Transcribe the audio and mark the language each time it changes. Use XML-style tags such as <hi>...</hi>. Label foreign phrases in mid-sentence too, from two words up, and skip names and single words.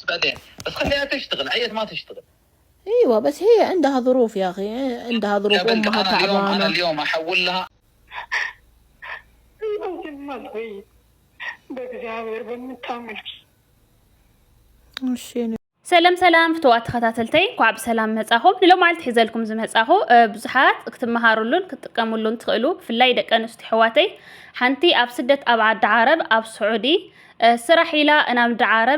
<ar>بعدين بس خليها تشتغل عيت ما تشتغل. ايوه بس هي عندها ظروف يا اخي عندها ظروف امها تعبانه. انا اليوم احول لها ما تغير بእግዚአብሔር በምታመልክ</ar> <ti>እሺ ሰላም ፍትዋት ተከታተልተይ ኳብ ሰላም መጻኹም ንሎም ማለት ሒዘልኩም ዝመጻኹ ብዙሓት ክትመሃሩሉን ክትጥቀሙሉን ትኽእሉ ብፍላይ ደቂ ኣንስትዮ ሕዋተይ ሓንቲ ኣብ ስደት ኣብ ዓዲ ዓረብ ኣብ ስዑዲ ስራሕ ኢላ ናብ ዓዲ ዓረብ</ti>